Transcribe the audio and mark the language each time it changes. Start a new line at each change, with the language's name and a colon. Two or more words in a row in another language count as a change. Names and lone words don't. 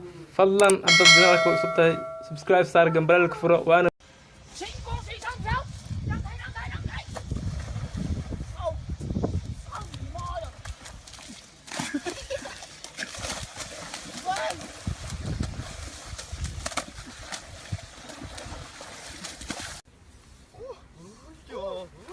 Somali: fadlan haddaad janaalka u cusub tahay subscribe saar gambalaalka furo waana
Chinese: 谁攻谁上墙，让开让开让开！操！操你妈的！喂！哟！